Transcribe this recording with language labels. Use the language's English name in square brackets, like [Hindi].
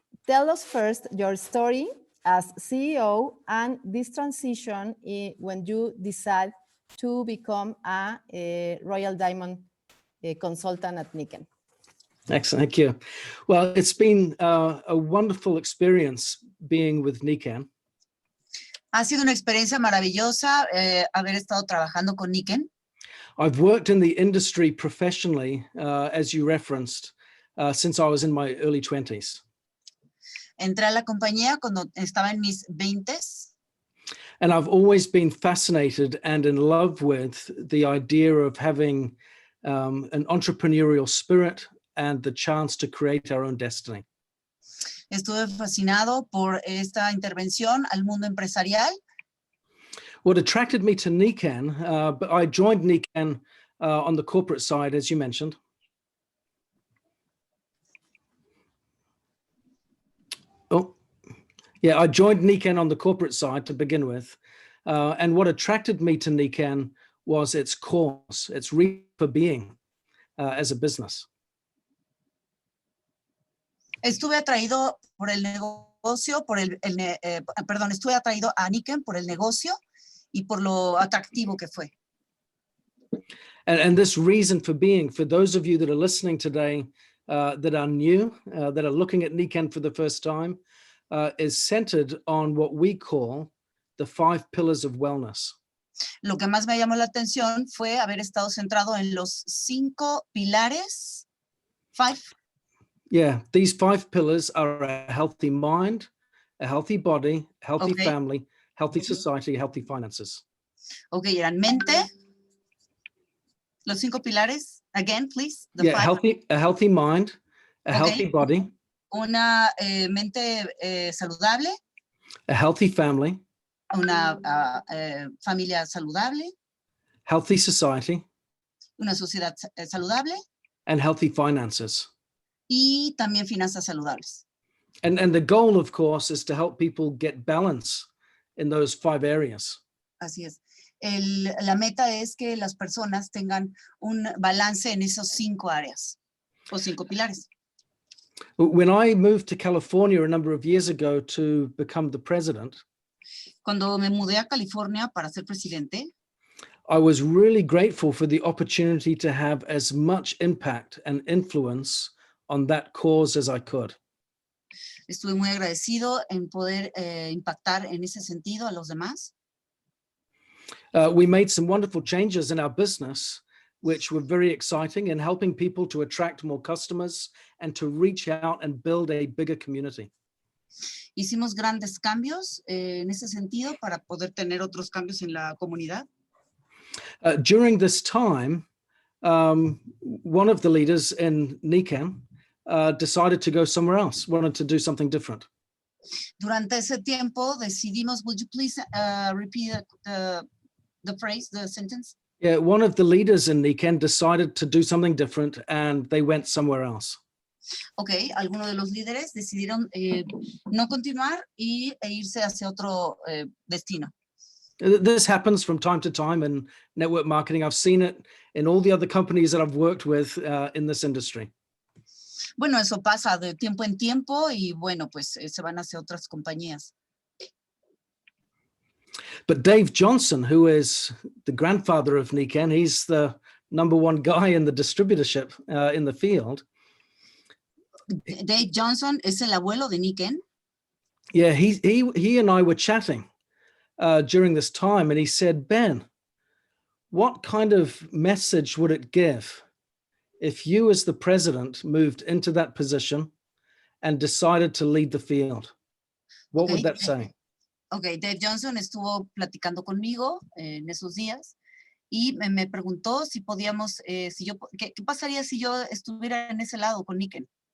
[English] Tell us first your story as CEO and this transition when you decide to become a Royal Diamond consultant at NICEN. Excellent, thank you. Well, it's been a wonderful experience being with NICEN. [Spanish] Ha sido una experiencia maravillosa haber estado trabajando con NICEN. [English] I've worked in the industry professionally, as you referenced, since I was in my early 20s. [Spanish] Entré a la compañía cuando estaba en mis 20s. [English] And I've always been fascinated and in love with the idea of having an entrepreneurial spirit and the chance to create our own destiny. [Spanish] Estuve fascinado por esta intervención al mundo empresarial. [English] What attracted me to NICEN, but I joined NICEN on the corporate side, as you mentioned. Oh, yeah, I joined NICEN on the corporate side to begin with. And what attracted me to NICEN was its cause, its reason for being as a business. [Spanish] Estuve atraído por el negocio, estuve atraído a NICEN por el negocio y por lo atractivo que fue. [English] And this reason for being, for those of you that are listening today, that are new, that are looking at Nikken for the first time, is centered on what we call the 5 pillars of wellness. [Spanish] Lo que más me llamó la atención fue haber estado centrado en los 5 pilares. [English] 5. Yeah, these 5 pillars are a healthy mind, a healthy body, healthy Okay. family, healthy society, healthy finances. [Spanish] Ok, eran mente. Los 5 pilares. [English] Again, please. The Yeah, 5. a healthy mind, a Okay. healthy body, [Spanish] Una mente saludable. [English] a healthy family, [Spanish] Una familia saludable. [English] healthy society, [Spanish] Una sociedad saludable. [English] and healthy finances. [Spanish] Y también finanzas saludables. [English] And the goal, of course, is to help people get balance in those 5 areas. [Spanish] Así es. La meta es que las personas tengan un balance en esos 5 áreas o 5 pilares. [English] When I moved to California a number of years ago to become the president, [Spanish] Cuando me mudé a California para ser presidente, [English] I was really grateful for the opportunity to have as much impact and influence on that cause as I could. [Spanish] estuve muy agradecido en poder impactar en ese sentido a los demás. [English] We made some wonderful changes in our business, which were very exciting in helping people to attract more customers and to reach out and build a bigger community. [Spanish] Hicimos grandes cambios en ese sentido para poder tener otros cambios en la comunidad. [English] During this time, one of the leaders in Nikken decided to go somewhere else, wanted to do something different. [Spanish] Durante ese tiempo decidimos, [English] would you please repeat the phrase, the sentence? Yeah, one of the leaders in Nikken decided to do something different and they went somewhere else. [Spanish] Ok, algunos de los líderes decidieron no continuar e irse hacia otro destino. [English] This happens from time to time in network marketing. I've seen it in all the other companies that I've worked with in this industry. [Spanish] Bueno, eso pasa de tiempo en tiempo y bueno, pues se van hacia otras compañías. [English] But Dave Johnson, who is the grandfather of Nikken, he's the #1 guy in the distributorship in the field. [Spanish] Dave Johnson es el abuelo de Nikken. [English] Yeah, he and I were chatting during this time, and he said, Ben, what kind of message would it give if you as the president moved into that position and decided to lead the field? What would that say? [Spanish] Ok, Dave Johnson estuvo platicando conmigo en esos días y me preguntó si podíamos, ¿qué pasaría si yo estuviera en ese lado con Nikken?